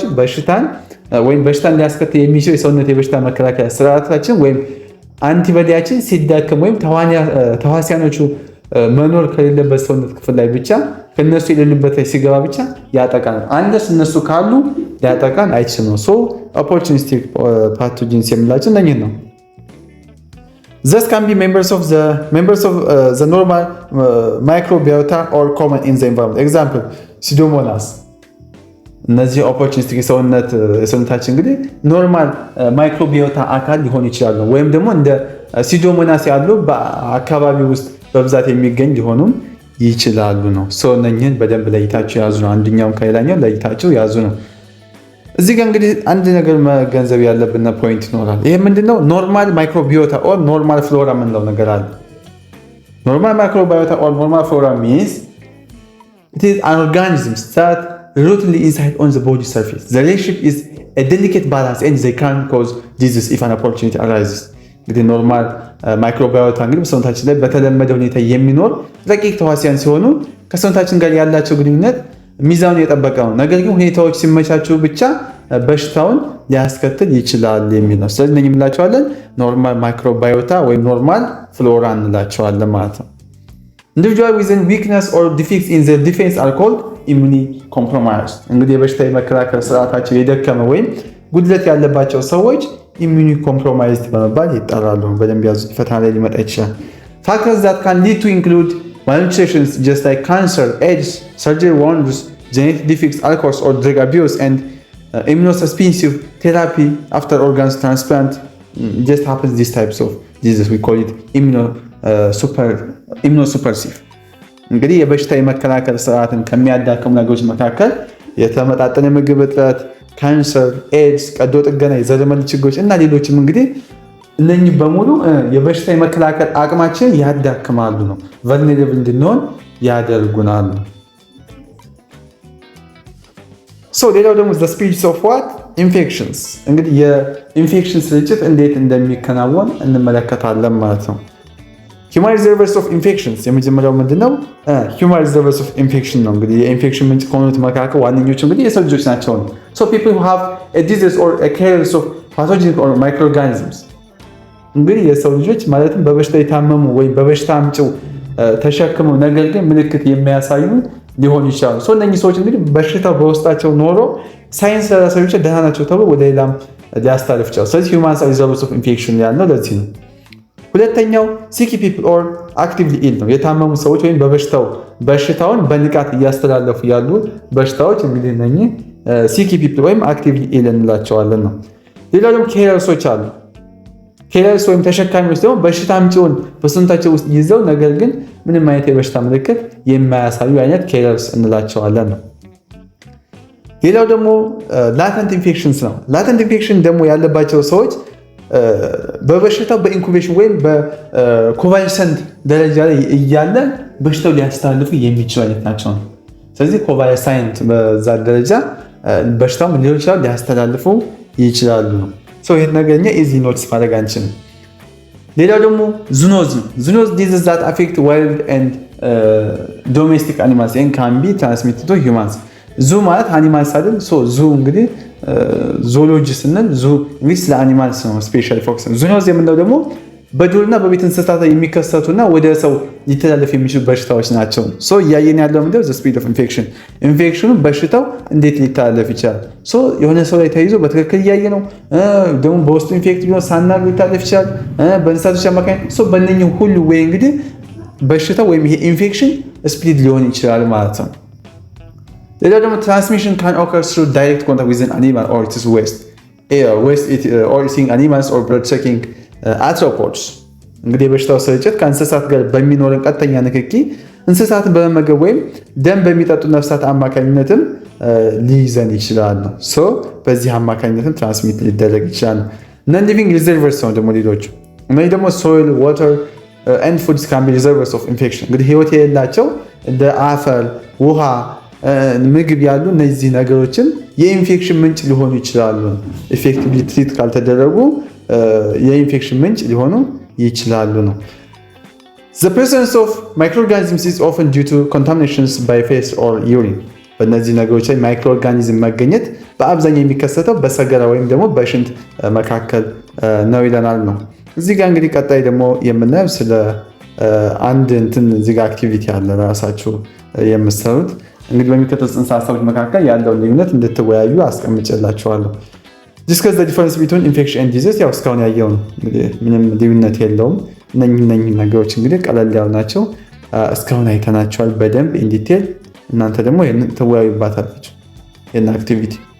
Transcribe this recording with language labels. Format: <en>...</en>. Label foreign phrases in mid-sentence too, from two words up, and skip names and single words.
<am>በሽታን ሊያስከትል የሚችል የሰውነት የበሽታ መከላከያ ስርዓታችን ወይም አንቲቦዲያችን ሲዳከም ወይም ተዋሲያኖቹ መኖር ከሌለበት ሰውነት ክፍል ላይ ብቻ ከነሱ የሌሉበት ላይ ሲገባ ብቻ ያጠቃል። አንደስ እነሱ ካሉ ሊያጠቃን አይችልም ነው።</am> <en>opportunistic pathogens</en> <am>የምላቸው እነኚህ ነው።</am> <en>Thus can be members of the normal microbiota or common in the environment. Example, Pseudomonas.</en> <am>እነዚህ ኦፖርቹኒስቲክ የሰውነታችን እንግዲህ</am> <en>normal microbiota</en> <am>አካል ሊሆን ይችላሉ ወይም ደግሞ እንደ ሲዶሞናስ ያሉ በአካባቢ ውስጥ በብዛት የሚገኝ ሊሆኑም ይችላሉ ነው። ሶ እነኝህን በደንብ ለይታችሁ ያዙ ነው። አንደኛው ከሌላኛው ለይታችሁ ያዙ ነው። እዚህ ጋር እንግዲህ አንድ ነገር መገንዘብ ያለብን ፖይንት ይኖራል። ይሄ ምንድነው?</am> <en>normal microbiota or normal flora</en> <am>የምንለው ነገር አለ።</am> <en>normal microbiota or normal flora means it is an organism that rooted inside on the body surface. The relationship is a delicate balance and they can cause disease if an opportunity arises.</en> <am>እንግዲህ</am> <en>normal microbiota</en> <am>እንግዲህ በሰውነታችን ላይ በተለመደ ሁኔታ የሚኖር ረቂቅ ተዋሲያን ሲሆኑ ከሰውነታችን ጋር ያላቸው ግንኙነት ሚዛኑን የጠበቀ ነው። ነገር ግን ሁኔታዎች ሲመቻቹ ብቻ በሽታውን ሊያስከትል ይችላል የሚል ነው። ስለዚህ እነኚህ እንላቸዋለን</am> <en>normal microbiota</en> <am>ወይም</am> <en>normal flora</en> <am>እንላቸዋለን ማለት ነው።</am> <en>Individuals with weakness or defects in their defense are called immunocompromised.</en> <am>እንግዲህ የበሽታ የመከላከል ስርዓታቸው የደከመ ወይም ጉድለት ያለባቸው ሰዎች immunocompromised በመባል ይጠራሉ። በደንብ ያዙት፣ ፈተና ላይ ሊመጣ ይችላል።</am> <en>Factors that can lead to include malnutrition just like cancer, AIDS, surgery wounds, genetic defects, alcohol or drug abuse, and immunosuppressive therapy after organs transplant. Just happens these types of diseases. We call it immunosuppressive.</en> <am>እንግዲህ የበሽታ የመከላከል ስርዓትን ከሚያዳክሙ ነገሮች መካከል የተመጣጠነ ምግብ እጥረት፣ ካንሰር፣ ኤድስ፣ ቀዶ ጥገና፣ የዘረመል ችግሮች እና ሌሎችም እንግዲህ እነኚህ በሙሉ የበሽታ የመከላከል አቅማችን ያዳክማሉ ነው። ቨልነራብል እንድንሆን ያደርጉናል። ሌላው ደግሞ</am> <en>the speeds of what infections</en> <am>እንግዲህ የኢንፌክሽን ስርጭት እንዴት እንደሚከናወን እንመለከታለን ማለት ነው።</am> <en>Human reservoirs of infections</en> <am>የመጀመሪያው ምንድነው?</am> <en>Human reservoirs of infection</en> <am>ነው። እንግዲህ የኢንፌክሽን ምንጭ ከሆኑት መካከል ዋነኞቹ እንግዲህ የሰው ልጆች ናቸው።</am> <en>So people who have a disease or a carriers of pathogenic or microorganisms እንግዲህ</en> <am>የሰው ልጆች ማለትም በበሽታ የታመሙ ወይም በበሽታ አምጪው ተሸክመው ነገር ግን ምልክት የሚያሳዩ ሊሆኑ ይችላሉ። እነኚህ ሰዎች እንግዲህ በሽታው በውስጣቸው ኖሮ ሳይንስ ለራሳቸው ብቻ ደህና ናቸው ተብሎ ወደ ሌላም ሊያስተላልፍ ይችላል። ስለዚህ</am> <en>human reservoirs of infection</en> <am>ያልነው ለዚህ ነው። ሁለተኛው</am> <en>sick people or actively ill</en> <am>ነው። የታመሙ ሰዎች ወይም በሽታውን በንቃት እያስተላለፉ ያሉ በሽታዎች እንግዲህ እነኚህ</am> <en>sick people</en> <am>ወይም</am> <en>actively ill</en> <am>እንላቸዋለን ነው። ሌላው ደግሞ carriers አሉ። carriers ወይም ተሸካሚዎች ደግሞ በሽታ አምጪውን በሰውነታቸው ውስጥ ይዘው ነገር ግን ምንም አይነት የበሽታ ምልክት የማያሳዩ አይነት carriers እንላቸዋለን ነው። ሌላው ደግሞ</am> <en>latent infections</en> <am>ነው።</am> <en>latent infection</en> <am>ደግሞ ያለባቸው ሰዎች በበሽታው በኢንኩቤሽን ወይም በኮቫለሰንት ደረጃ ላይ እያለ በሽታው ሊያስተላልፉ የሚችሉ አይነት ናቸው። ስለዚህ ኮቫለሰንት በዛ ደረጃ በሽታው ምን ሊሆን ይችላል ሊያስተላልፉ ይችላሉ። ይሄን ነገርኛ</am> <en>easy notes</en> <am>ማድረግ አንችልም። ሌላው ደግሞ ዙኖዝ ነው። ዙኖዝ</am> <en>diseases that affect wild and domestic animals and can be transmitted to humans.</en> <am>ዙ ማለት አኒማልስ አይደል? ዙ እንግዲህ ዞሎጂ ስንል ዙ እንግዲህ ስለ አኒማልስ ነው</am> <en>specially focus።</en> <am>ዙኖዝ የምንለው ደግሞ በዱርና በቤት እንስሳት ላይ የሚከሰቱና ወደ ሰው ሊተላለፍ የሚችሉ በሽታዎች ናቸው። እያየን ያለው ምንድነው?</am> <en>the speed of infection</en> <am>ኢንፌክሽኑ በሽታው እንዴት ሊተላለፍ ይችላል። የሆነ ሰው ላይ ተይዞ በትክክል እያየ ነው። ደግሞ በውስጡ ኢንፌክት ቢሆን ሳናግ ሊተላለፍ ይችላል በእንስሳቶች አማካኝነት። በእነኚህ ሁሉ ወይ እንግዲህ በሽታው ወይም ይሄ ኢንፌክሽን ስፕሊድ ሊሆን ይችላል ማለት ነው። ሌላው ደግሞ</am> <en>transmission can occur through direct contact with an animal or its waste or eating animals or blood sucking arthropods</en> <am>እንግዲህ የበሽታው ስርጭት ከእንስሳት ጋር በሚኖርን ቀጥተኛ ንክኪ እንስሳትን በመመገብ ወይም ደም በሚጠጡ ነፍሳት አማካኝነትም ሊይዘን ይችላል ነው። በዚህ አማካኝነትም ትራንስሚት ሊደረግ ይችላል።</am> <en>non living reservoirs</en> <am>ነው ደግሞ ሌሎቹ እነዚህ ደግሞ</am> <en>soil, water and foods can be reservoirs of infection</en> <am>እንግዲህ ህይወት የሌላቸው እንደ አፈር፣ ውሃ፣ ምግብ ያሉ እነዚህ ነገሮችን የኢንፌክሽን ምንጭ ሊሆኑ ይችላሉ።</am> <en>effectively treat</en> <am>ካልተደረጉ የኢንፌክሽን ምንጭ ሊሆኑ ይችላሉ ነው።</am> <en>The presence of microorganisms is often due to contaminations by feces or urine.</en> <am>በእነዚህ ነገሮች ላይ ማይክሮኦርጋኒዝም መገኘት በአብዛኛው የሚከሰተው በሰገራ ወይም ደግሞ በሽንት መካከል ነው ይለናል ነው። እዚህ ጋር እንግዲህ ቀጣይ ደግሞ የምናየው ስለ አንድ እዚህ ጋር አክቲቪቲ አለ ራሳችሁ የምትሰሩት እንግዲህ በሚከተሉት ጽንሰ ሀሳቦች መካከል ያለውን ልዩነት እንድትወያዩ አስቀምጬላችኋለሁ።</am> <en>discuss the difference between infection and disease</en> <am>ያው እስካሁን ያየው ነው እንግዲህ ምንም ልዩነት የለውም። እነኚህ ነገሮች እንግዲህ ቀለል ያሉ ናቸው። እስካሁን አይተናቸዋል በደንብ</am> <en>in detail።</en> <am>እናንተ ደግሞ ይሄንን ተወያዩባታላችሁ። ይሄን አክቲቪቲ</am>